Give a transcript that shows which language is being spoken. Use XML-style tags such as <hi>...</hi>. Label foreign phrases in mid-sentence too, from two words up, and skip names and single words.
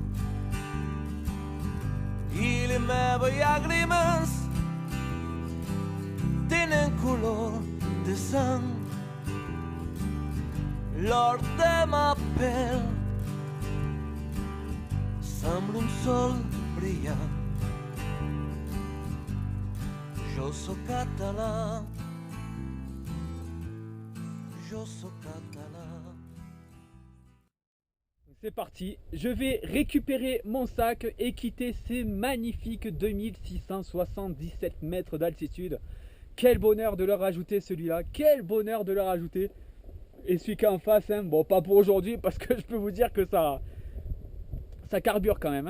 <ca>i les meves llàgrimes tenen color de sang, l'or de ma pell sembla un sol brillant. Jo sóc català, jo sóc català.</ca> <fr>C'est parti, je vais récupérer mon sac et quitter ces magnifiques 2677 mètres d'altitude. Quel bonheur de leur rajouter celui-là, quel bonheur de leur rajouter. Et celui qui est en face, hein, bon pas pour aujourd'hui parce que je peux vous dire que ça carbure quand même.</fr>